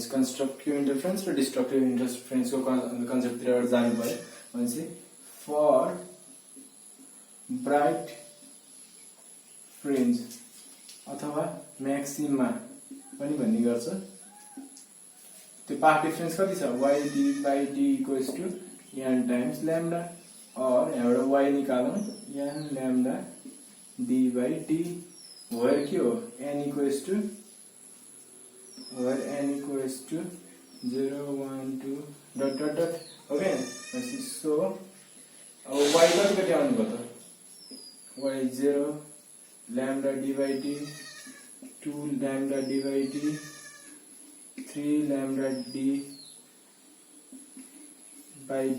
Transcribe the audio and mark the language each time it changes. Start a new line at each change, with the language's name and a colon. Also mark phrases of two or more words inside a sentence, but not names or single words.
English: constructive interference
Nepali: र
English: destructive interferenceको conceptतिर
Nepali: जानु पर्यो भनेपछि
English: for bright fringe
Nepali: अथवा म्याक्सिमा पनि भन्ने गर्छ। त्यो
English: path difference
Nepali: कति छ yd/d =
English: n times lambda
Nepali: और यहाँबाट y निकालौं n लैम्डा d/d where के हो n = 0 1 2 ...
English: OK. So
Nepali: अब y कति आउनु भयो त y 0 लैम्डा d/d 2 लैम्डा d/d 3 लैम्डा d/d ...